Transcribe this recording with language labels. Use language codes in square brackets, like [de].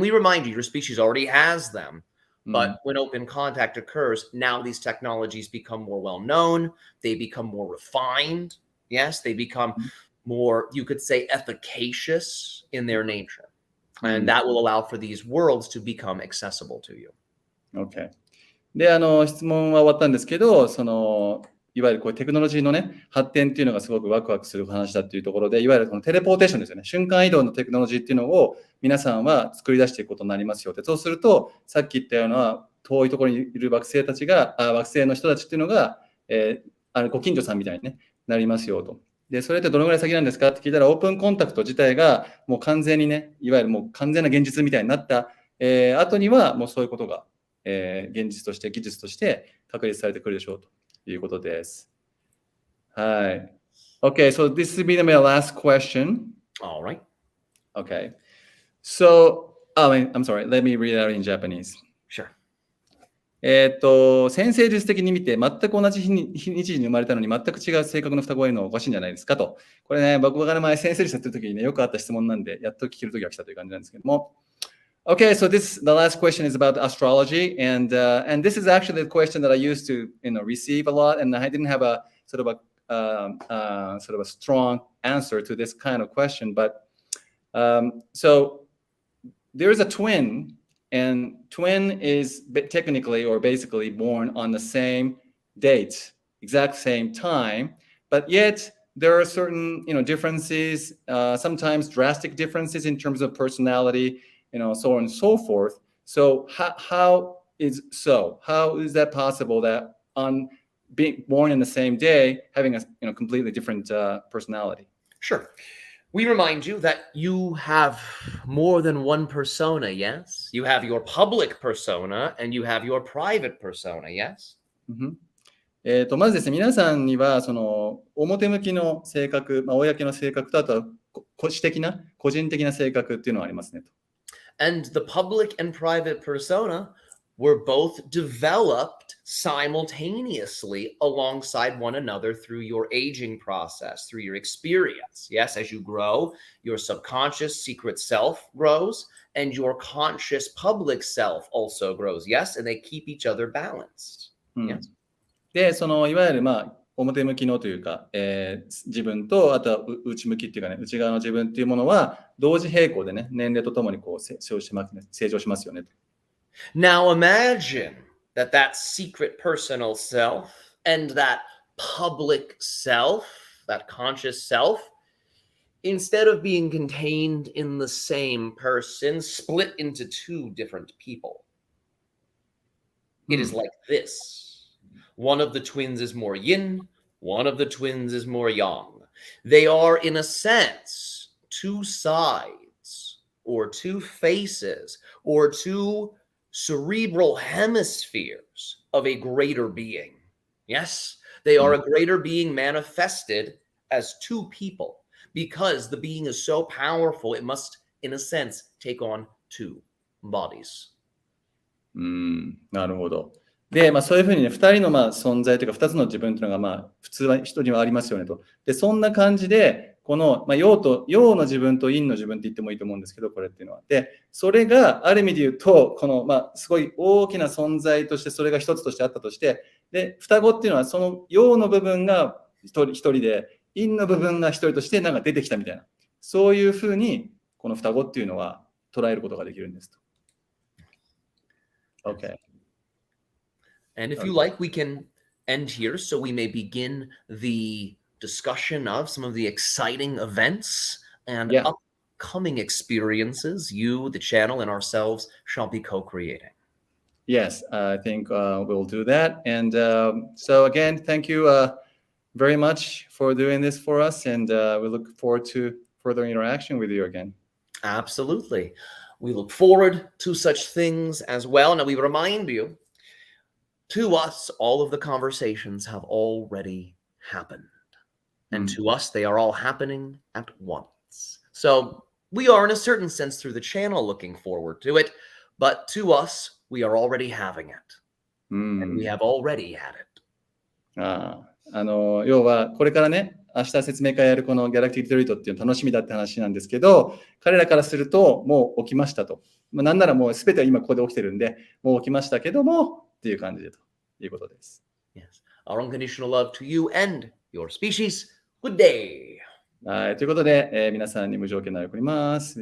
[en] And we remind you, your species already has them. But when open contact occurs, now these technologies become more well-known. They become more refined. Yes, they become more, you could say, efficacious in their nature. And that will allow for these worlds to become accessible to you. Okay. [ja] で、質問は終わったんですけど、いわゆるこうテクノロジーのね、発展っていうのがすごくワクワクする話だっていうところで、いわゆるこのテレポーテーションですよね。瞬間移動のテクノロジーっていうのを皆さんは作り出していくことになりますよって。そうすると、さっき言ったような遠いところにいる惑星の人たちっていうのが、ご近所さんみたいに、ね、なりますよと。で、それってどのぐらい先なんですかって聞いたら、オープンコンタクト自体がもう完全にね、いわゆるもう完全な現実みたいになった、後にはもうそういうことが、現実として、技術として確立されてくるでしょうと。いうことです。はい。 [en] Okay, so this will be my last question. All right. Okay. So, I'm sorry. Let me read out in Japanese. Sure. [ja] 先生術的に見て、全く同じ日にちに生まれたのに全く違う性格の双子がいるのはおかしいんじゃないですかと。これね、僕が前先生術やってる時にね、よくあった質問なんで、やっと聞ける時が来たという感じなんですけども。 [en] Okay, so the last question is about astrology, and this is actually the question that I used to receive a lot, and I didn't have a sort of a strong answer to this kind of question. But so there is a twin, and twin is technically or basically born on the same date, exact same time, but yet there are certain differences, sometimes drastic differences in terms of personality. So on and so forth. So how is that possible that on being born in the same day, having a completely different personality? Sure. We remind you that you have more than one persona, yes? You have your public persona and you have your private persona, yes? [ja] まずですね、皆さんにはその表向きの性格、公の性格とあとは個人的な性格っていうのはありますねと。 [en] And the public and private persona were both developed simultaneously alongside one another through your aging process, through your experience. Yes, as you grow, your subconscious secret self grows and your conscious public self also grows. Yes, and they keep each other balanced. Yes. [ja] で、いわゆる表向きのというか、自分とあとは内向きっていうかね、内側の自分っていうものは同時並行でね、年齢とともにこう成長しますよねと。 [en] Now imagine that secret personal self and that public self, that conscious self, instead of being contained in the same person, split into two different people. It is like this. One of the twins is more yin, one of the twins is more yang. They are, in a sense, two sides or two faces or two cerebral hemispheres of a greater being. Yes, they are a greater being manifested as two people because the being is so powerful, it must, in a sense, take on two bodies. [ja] なるほど。で、そういうふうにね、2人の存在というか、2つの自分というのが普通は人にはありますよねと。で、そんな感じで、この、陽の自分と陰の自分って言ってもいいと思うんですけど、これっていうのは。で、それがある意味で言うと、この、すごい大きな存在として、それが一つとしてあったとして、で、双子っていうのは、その陽の部分が一人で、陰の部分が一人として出てきたみたいな、そういうふうに、この双子っていうのは捉えることができるんですと。 [en] Okay. And if you like, we can end here so we may begin the discussion of some of the exciting events and upcoming experiences you, the channel, and ourselves shall be co-creating. Yes, I think we'll do that. And so again, thank you very much for doing this for us. And we look forward to further interaction with you again. Absolutely. We look forward to such things as well. Now, we remind you, to us, all of the conversations have already happened. And to us, they are all happening at once. So we are, in a certain sense, through the channel looking forward to it. But to us, we are already having it. And we have already had it. [ja] 要は、これからね、明日説明会やるこのギャラクティックリトリートっていうの楽しみだって話なんですけど、彼らからすると、もう起きましたと。なんならもう全ては今ここで起きてるんで、もう起きましたけども、っていう感じでということです。 [en] Yes. Our unconditional love to you and your species. Good day. [ja] はい、ということで、皆さんに無条件の愛を送ります。